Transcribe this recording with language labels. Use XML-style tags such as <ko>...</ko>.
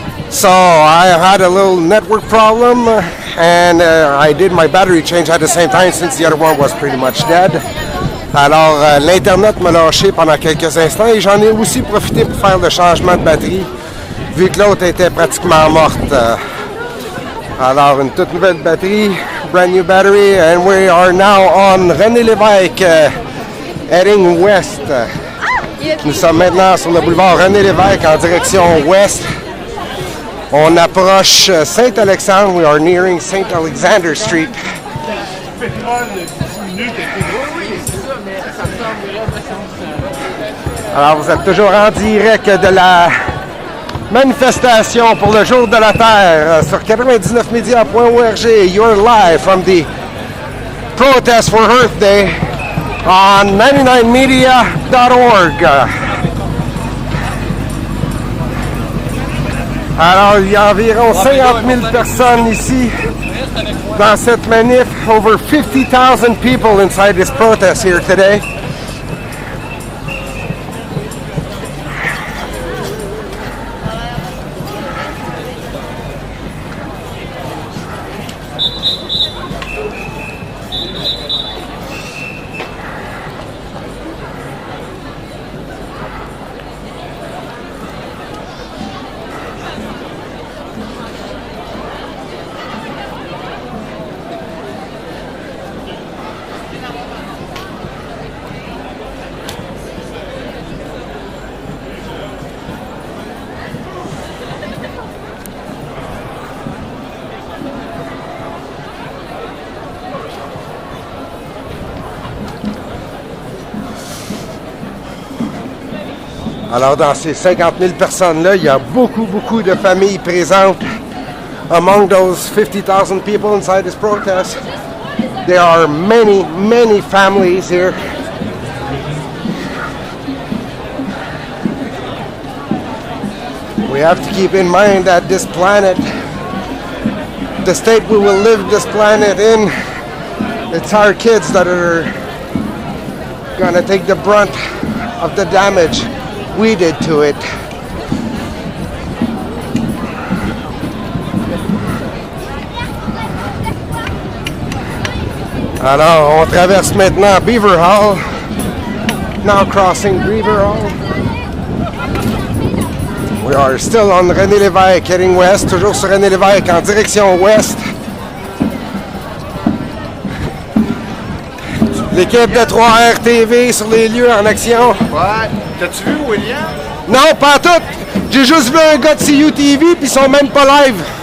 <en>So I had a little network problem and I did my battery change at the same time since the other one was pretty much dead.</en> <fr>Alors l'Internet m'a lâché pendant quelques instants et j'en ai aussi profité pour faire le changement de batterie vu que l'autre était pratiquement morte. Alors une toute nouvelle batterie,</fr> <en>brand new battery, and we are now on René Lévesque, heading west.</en> <fr>Nous sommes maintenant sur le boulevard René Lévesque en direction ouest. On approche Saint-Alexandre.</fr> <en>We are nearing St. Alexander Street.</en> <fr>Alors vous êtes toujours en direct de la manifestation pour le jour de la Terre sur 99media.org.</fr> <en>You're live from the protest for Earth Day on 99media.org.</en> <fr>Alors, il y a environ 50 000 personnes ici dans cette manif.</fr> <en>Over 50,000 people inside this protest here today.</en> <fr>Alors, dans ces 50 000 personnes-là, il y a beaucoup de familles présentes.</fr> <en>Among those 50,000 people inside this protest, there are many families here. We have to keep in mind that this planet, the state we will live this planet in, it's our kids that are gonna take the brunt of the damage we did to it.</en> <fr>Alors, on traverse maintenant Beaver Hall.</fr> <en>Now crossing Beaver Hall. We are still on René Lévesque, heading west.</en> <fr>Toujours sur René Lévesque en direction ouest. L'équipe de 3R TV sur les lieux en action. Ouais. T'as-tu vu William? Non, pas tout. J'ai juste vu un gars de CUTV puis ils sont même pas live.</fr>